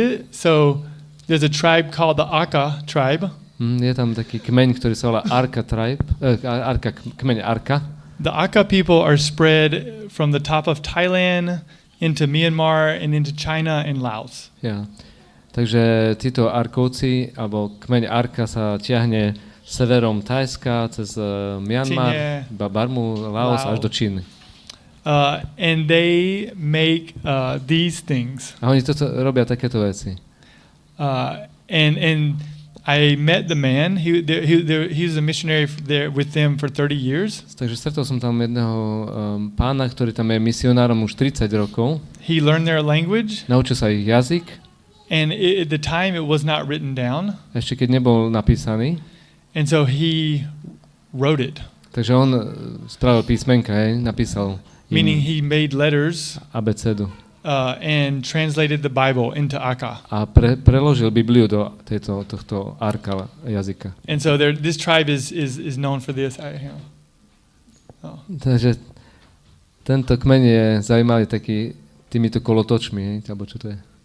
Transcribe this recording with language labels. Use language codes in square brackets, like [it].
[en] So there's a tribe called the Aka tribe. [sk] Je tam taký kmeň, ktorý sa volá Arka tribe, kmeň Arka. [en] The Aka people are spread from the top of Thailand into Myanmar and into China and Laos. Ja. [sk] Takže títo Arkovci, alebo kmeň Arka sa tiahne severom Thajska cez Myanmar, Barmu, Laos až do Číny. [en] And they make these things. [sk] A oni toto robia takéto veci. [en] And I met the man. He was a missionary there with them for 30 years. [sk] Takže stretol som tam jedného pána, ktorý tam je misionárom už 30 rokov. [en] He learned their language. [sk] Naučil sa ich jazyk. [en] And at the time it was not written down. [sk] Ešte keď nebol napísaný. [en] And so he wrote it. [sk] Takže on spravil písmenka, napísal. [en] Meaning he made letters. [sk] Abecedu. [en] And translated the Bible into Aka. [sk] A preložil Bibliu do tohto Arka jazyka. [en] And so this tribe is known for this. [sk] Takže tento kmeň je zaujímavý taký týmito kolotočmi, alebo čo to je?